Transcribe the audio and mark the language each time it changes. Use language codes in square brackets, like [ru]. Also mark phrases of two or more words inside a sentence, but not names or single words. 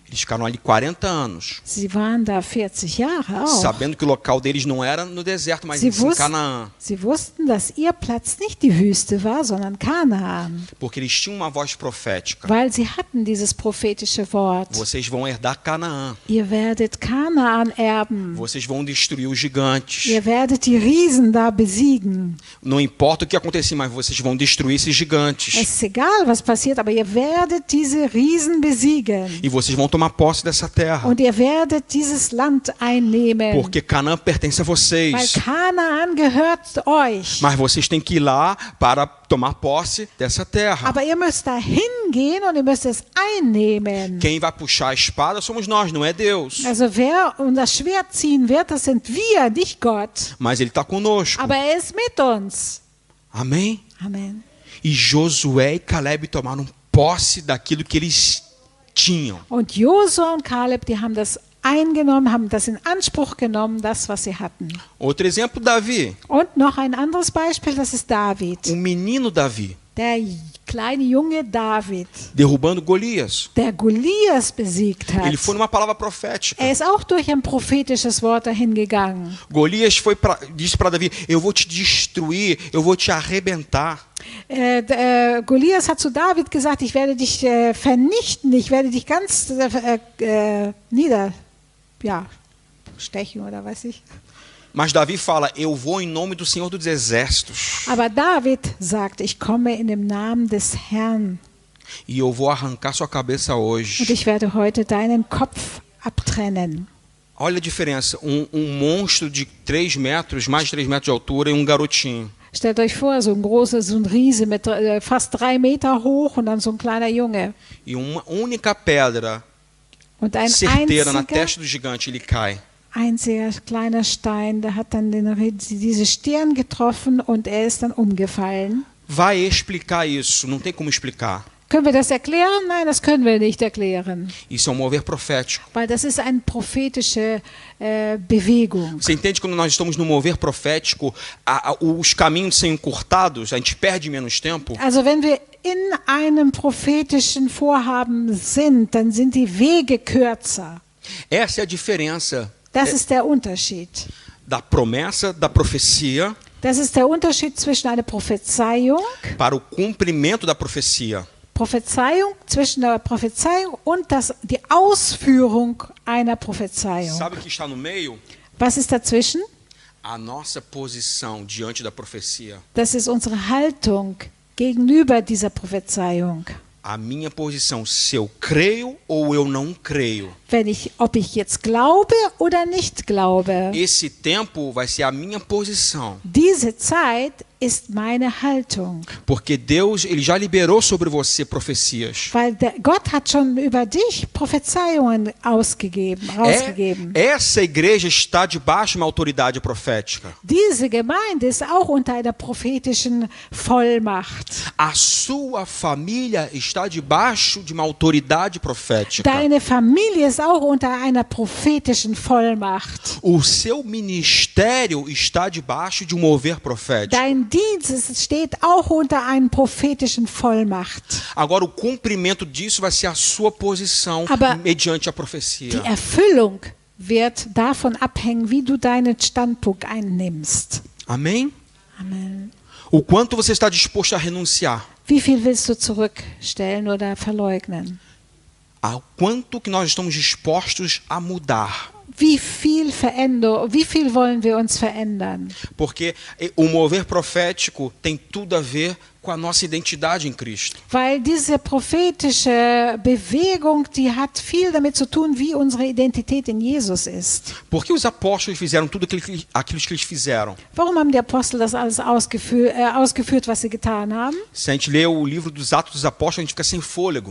[pt] Eles ficaram ali 40 anos, [de] Sie waren da 40 Jahre auch. [pt] sabendo que o local deles não era no deserto, mas [de] Sie, [pt] em Canaã. [de] Sie wussten, dass ihr Platz nicht die Wüste war, sondern Kanaan, [pt] Porque eles tinham uma voz profética. [de] weil sie hatten dieses prophetische Wort. [pt] Vocês vão herdar Canaã. [de] Ihr werdet Kanaan erben. [pt] Vocês vão destruir os gigantes. [de] Ihr werdet die Riesen da besiegen. [pt] Não importa o que acontecer, mas vocês vão destruir esses gigantes. [de] Es ist egal, was passiert, aber ihr werdet diese Riesen besiegen. [pt] E vocês vão tomar posse dessa terra. [de] Und ihr werdet dieses Land einnehmen. [pt] Porque Canaã pertence a [de] Weil [pt] vocês. [de] Kanaan gehört euch. [pt] Mas vocês têm que ir lá para tomar posse dessa terra. [de] Aber ihr müsst da hingehen und ihr müsst es einnehmen. [pt] Quem vai puxar a espada somos nós, não é Deus. [de] Also wer das Schwert ziehen wird, das sind wir, nicht Gott. [pt] Mas Ele está conosco. [de] Aber er ist mit uns. [pt] Amém? [de] Amen. [pt] E Josué e Caleb tomaram posse daquilo que eles tinham. [de] Und Josua und Kaleb, die haben das eingenommen, haben das in Anspruch genommen, das, was sie hatten. [pt] Outro exemplo, Davi. [de] Und noch ein anderes Beispiel, das ist David. [pt] Menino Davi, [de] Der kleine Junge David, [pt] derrubando Golias. [de] der Golias besiegt hat. [pt] Ele foi numa palavra profética. [de] Er ist auch durch ein prophetisches Wort dahin gegangen. [pt] Golias disse para Davi: Eu vou te destruir, eu vou te arrebentar. [de] Golias hat zu David gesagt, ich werde dich vernichten, ich werde dich ganz stechen oder weiß ich. [pt] Mas Davi fala: Eu vou em nome do Senhor dos Exércitos. [de] Aber David sagt, ich komme in dem Namen des Herrn [pt] E eu vou arrancar sua cabeça [de] und [pt] hoje. [de] ich werde heute deinen Kopf abtrennen. [pt] Olha a diferença. Monstro de 3 metros, mais de 3 metros de altura, e garotinho. [de] Stellt euch vor, so ein Riese mit fast 3 Meter hoch und dann so ein kleiner Junge. [pt] E uma única pedra [de] Und ein [pt] certeira na testa do gigante, ele cai. [de] einziger kleiner Stein, der hat dann diese Stirn getroffen und er ist dann umgefallen. [pt] Vai explicar isso, não tem como explicar. [de] Können wir das erklären? Nein, das können wir nicht erklären, [pt] Isso é mover profético. [de] weil das ist eine prophetische Bewegung. [pt] Você entende, quando nós estamos no mover profético, os caminhos são encurtados, a gente perde menos tempo? [de] Also wenn wir in einem prophetischen Vorhaben sind, dann sind die Wege kürzer. [pt] Essa é a diferença [de] Das ist der Unterschied. [pt] da promessa, da profecia, [de] Das ist der Unterschied zwischen einer Prophezeiung, [pt] para o cumprimento da profecia. [de] Zwischen der Prophezeiung und die Ausführung einer Prophezeiung. [pt] Sabe o que está no meio? [de] Was ist dazwischen? [pt] A nossa posição diante da profecia. [de] Das ist unsere Haltung gegenüber dieser Prophezeiung. [pt] A minha posição, se eu creio ou eu não creio. [de] Ob ich jetzt glaube oder nicht glaube. [pt] Esse tempo vai ser a minha posição. [de] Diese Zeit ist meine Haltung. [pt] Porque Deus, ele já liberou sobre você profecias. [de] Weil Gott hat schon über dich Prophezeiungen rausgegeben. [pt] Essa igreja está debaixo de uma autoridade profética. [de] Diese Gemeinde ist auch unter einer prophetischen Vollmacht. [pt] A sua família está debaixo de uma autoridade profética. [de] Deine Familie ist auch unter einer prophetischen Vollmacht. [pt] O seu ministério está debaixo de um mover profético. [de] Dein Dienst steht auch unter einer prophetischen Vollmacht. [pt] Agora, o cumprimento disso vai ser a sua posição mediante a profecia. [de] Die Erfüllung wird davon abhängen, wie du deinen Standpunkt einnimmst. [pt] Amém? [de] Amen. [pt] O quanto você está disposto a renunciar? [de] Wie viel willst du zurückstellen oder verleugnen? [pt] Ao quanto que nós estamos dispostos a mudar? [de] Wie viel wollen wir uns verändern? [pt] Porque o mover profético tem tudo a ver com a nossa identidade em Cristo. [de] Weil diese prophetische Bewegung, die hat viel damit zu tun, wie unsere Identität in Jesus ist. [pt] Porque os apóstolos fizeram tudo aquilo que eles fizeram. [de] Warum haben die Apostel das alles ausgeführt, was sie getan haben? [pt] Se a gente lê o livro dos Atos dos Apóstolos, a gente fica sem fôlego.